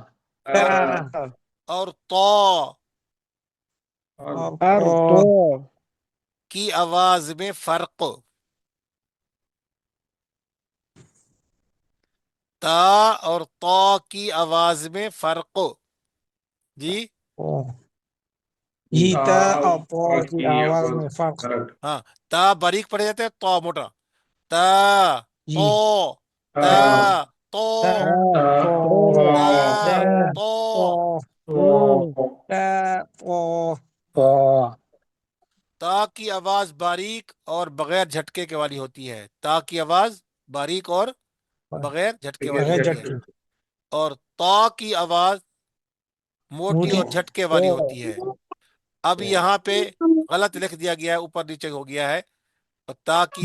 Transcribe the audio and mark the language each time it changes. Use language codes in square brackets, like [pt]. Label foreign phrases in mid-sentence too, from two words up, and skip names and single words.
[ur] اور طا کی آواز میں فرق تا اور طا کی آواز میں فرق جی جی تا اور طا کی آواز میں فرق ہاں تا باریک پڑے جاتے ہیں تو موٹا تا جی تو تا تو تا تو تا تا کی آواز باریک اور بغیر جھٹکے کے والی ہوتی ہے تا کی آواز باریک اور بغیر جھٹکے والی بغیر ہوتی ہے جھٹکے اور تا کی آواز موٹی اور جھٹکے والی ہوتی ہے اب یہاں پہ غلط لکھ دیا گیا ہے اوپر نیچے ہو گیا ہے تا کی